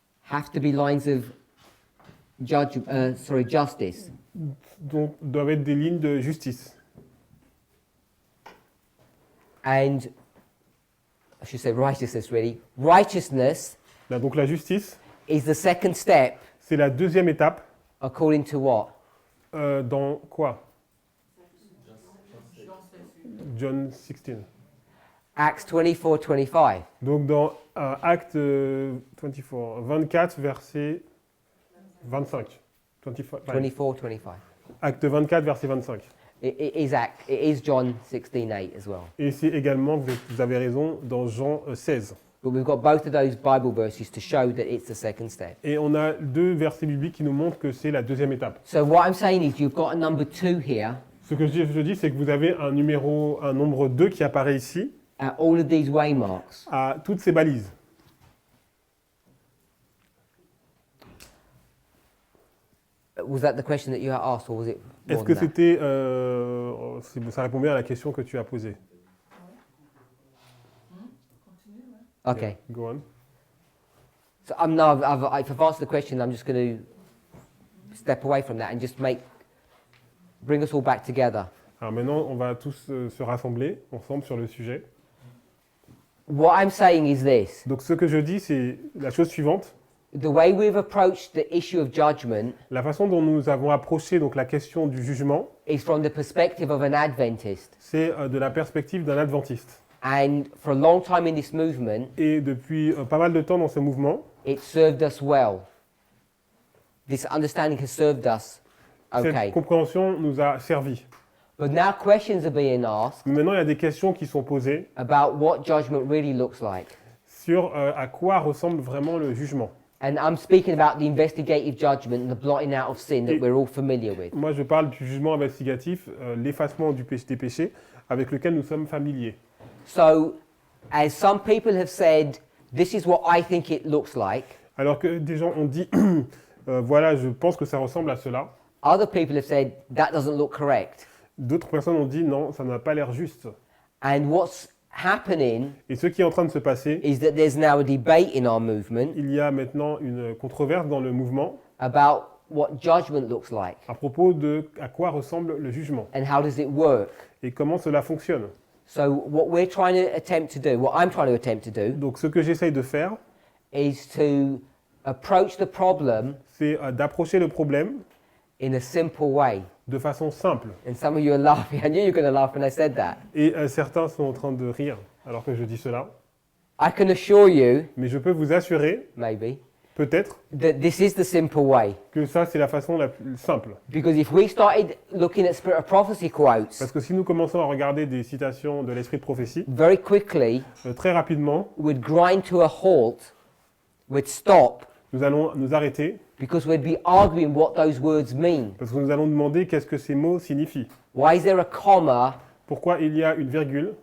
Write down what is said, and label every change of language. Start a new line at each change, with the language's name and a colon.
English: have to be lines of justice.
French: Donc, doivent être des lignes de justice.
English: And I should say righteousness, really. Righteousness
French: Là, donc la justice,
English: is the second step
French: c'est la deuxième étape.
English: according to what?
French: Dans quoi?
English: John 16. Acts 24:25.
French: Donc dans Acte 24, verset 25. 25.
English: 24:25.
French: Acte 24, verset 25.
English: It is John 16:8 as well.
French: Et c'est également, vous avez raison, dans Jean 16.
English: But we've got both of those Bible verses to show that it's the second step.
French: Et on a deux versets bibliques qui nous montrent que c'est la deuxième étape.
English: So what I'm saying is you've got a number 2 here
French: Ce que je dis, c'est que vous avez un nombre 2 qui apparaît ici,
English: at all of these waymarks.
French: à toutes ces balises.
English: Was that the question that you had asked, or was it more
French: Est-ce que
English: than that?
French: c'était, ça répond bien à la question que tu as posée?
English: Okay. Go on. So if I've answered the question, I'm just going to step away from that and just bring us all back together.
French: Alors maintenant, on va tous se rassembler ensemble sur le sujet.
English: What I'm saying is this.
French: Donc ce que je dis, c'est la chose suivante.
English: The way we've approached the issue of judgment
French: La façon dont nous avons approché donc la question du jugement,
English: is from the perspective of an Adventist.
French: c'est de la perspective d'un adventiste.
English: And for a long time in this movement,
French: Et depuis pas mal de temps dans ce mouvement,
English: it served us well. This understanding has served us okay.
French: cette compréhension nous a servi.
English: But now questions are being asked
French: Mais maintenant, il y a des questions qui sont posées
English: about what judgment really looks like.
French: sur à quoi ressemble vraiment le jugement.
English: And I'm speaking about the investigative judgment and the blotting out of sin that we're all familiar with.
French: Moi, je parle du jugement investigatif, l'effacement des péchés, avec lequel nous sommes familiers.
English: So, as some people have said, this is what I think it looks like.
French: Alors que des gens ont dit, voilà, je pense que ça ressemble à cela.
English: Other people have said, that doesn't look correct.
French: D'autres personnes ont dit, non, ça n'a pas l'air juste.
English: And what's happening
French: Et ce qui est en train de se passer,
English: is that there's now a debate in our movement
French: il y a maintenant une controverse dans le mouvement
English: about what judgment looks like
French: à propos de à quoi ressemble le jugement
English: and how does it work.
French: et comment cela fonctionne.
English: So what we're trying to attempt to do, what I'm trying to attempt to do,
French: Donc ce que j'essaye de faire,
English: is to approach the problem
French: c'est d'approcher le problème
English: in a simple way.
French: de façon simple.
English: And some of you are laughing. I knew you were going to laugh when I said that.
French: Et certains sont en train de rire alors que je dis cela.
English: I can assure you,
French: Mais je peux vous assurer,
English: maybe,
French: peut-être,
English: that this is the simple way.
French: que ça c'est la façon la plus simple.
English: Because if we started looking at Spirit of Prophecy quotes,
French: Parce que si nous commençons à regarder des citations de l'esprit de prophétie,
English: very quickly,
French: très rapidement,
English: we'd grind to a halt, we'd stop,
French: nous allons nous arrêter
English: because we'd be arguing what those words mean.
French: parce que nous allons demander qu'est-ce que ces mots signifient.
English: Why is there a comma,
French: Pourquoi il y a une virgule